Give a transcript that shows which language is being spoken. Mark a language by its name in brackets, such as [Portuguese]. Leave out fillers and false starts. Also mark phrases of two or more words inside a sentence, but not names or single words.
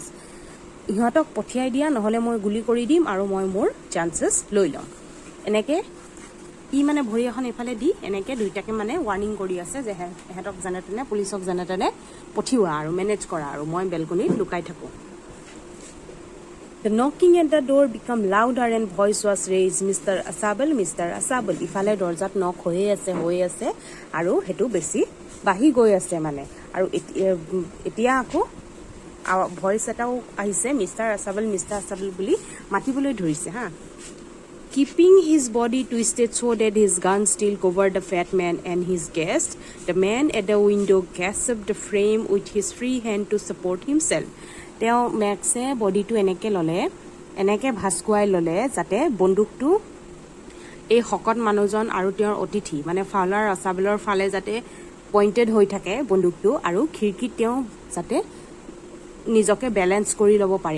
[Assamese] ইহঁতক পঠিয়াই দিয়া, নহ'লে মই গুলি কৰি দিম আৰু মই মোৰ চান্সেছ লৈ ল'ম। এনেকৈ ই মানে ভৰি এখন এইফালে দি এনেকৈ দুইটাকে মানে ৱাৰ্ণিং কৰি আছে যে সিহঁতক যেনে তেনে, পুলিচক যেনে তেনে পঠিওৱা আৰু মেনেজ কৰা, আৰু মই বেলকনিত লুকাই থাকোঁ। [English] The knocking at the door became louder and voice was raised. Mr. Asabel, Mr. Asabel. [Assamese] ইফালে দৰ্জাত নক হৈয়ে আছে আৰু সেইটো বেছি বাঢ়ি গৈ আছে মানে। আৰু এতিয়া আকৌ ভইচ এটাও আহিছে, মিষ্টাৰ আছাবেল বুলি মাতিবলৈ ধৰিছে [English] Keeping his body twisted so that his gun still covered the fat man and his guest, the man at the window grasped the frame with his free hand to support himself. [Assamese] তেওঁ মেক্সে বডিটো এনেকৈ ল'লে, এনেকৈ ভাস্কুৱাই ল'লে, যাতে বন্দুকটো এই শকত মানুহজন আৰু তেওঁৰ অতিথি মানে ফাউলাৰ আছাবেলৰ ফালে যাতে পইণ্টেড হৈ থাকে বন্দুকটো, আৰু খিৰিকীত তেওঁ যাতে নিজকে বেলেঞ্চ কৰি ল'ব পাৰে।